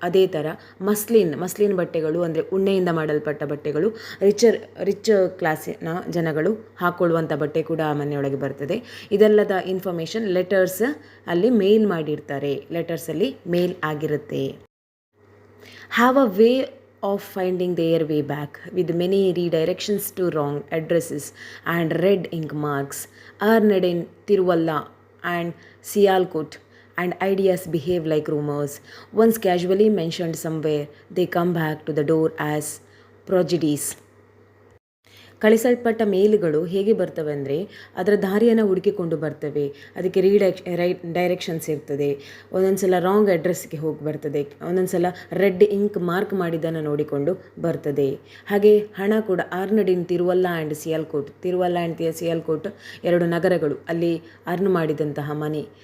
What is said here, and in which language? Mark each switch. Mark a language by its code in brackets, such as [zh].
[kn] ಅದೇ ಥರ ಮಸ್ಲಿನ್ ಬಟ್ಟೆಗಳು ಅಂದರೆ ಉಣ್ಣೆಯಿಂದ ಮಾಡಲ್ಪಟ್ಟ ಬಟ್ಟೆಗಳು ರಿಚ್ ಕ್ಲಾಸಿನ ಜನಗಳು ಹಾಕ್ಕೊಳ್ಳುವಂಥ ಬಟ್ಟೆ ಕೂಡ ಆ ಮನೆಯೊಳಗೆ ಬರ್ತದೆ. ಇದೆಲ್ಲದ ಇನ್ಫಾರ್ಮೇಷನ್ ಲೆಟರ್ಸ್ ಅಲ್ಲಿ ಮೇಲ್ ಮಾಡಿರ್ತಾರೆ, ಲೆಟರ್ಸಲ್ಲಿ ಮೇಲ್ ಆಗಿರುತ್ತೆ. [en] Have a way of finding their way back with many redirections to wrong addresses and red ink marks, earned in Tiruvalla and Sialkot, and ideas behave like rumors. Once casually mentioned somewhere, they come back to the door as prodigies. [kn] ಕಳಿಸಲ್ಪಟ್ಟ ಮೇಲ್ಗಳು ಹೇಗೆ ಬರ್ತವೆ ಅಂದರೆ ಅದರ ದಾರಿಯನ್ನು ಹುಡುಕಿಕೊಂಡು ಬರ್ತವೆ. ಅದಕ್ಕೆ directions ಇರ್ತದೆ. ಒಂದೊಂದು ಸಲ ರಾಂಗ್ ಅಡ್ರೆಸ್ಗೆ ಹೋಗಿ ಬರ್ತದೆ, ಒಂದೊಂದು ಸಲ ರೆಡ್ ಇಂಕ್ ಮಾರ್ಕ್ ಮಾಡಿದ್ದನ್ನು ನೋಡಿಕೊಂಡು ಬರ್ತದೆ. ಹಾಗೆ ಹಣ ಕೂಡ [en] earned in Tiruvalla and Sialkot [kn] ಎರಡು ನಗರಗಳು, ಅಲ್ಲಿ ಅರ್ನ್ ಮಾಡಿದಂತಹ ಮನಿ.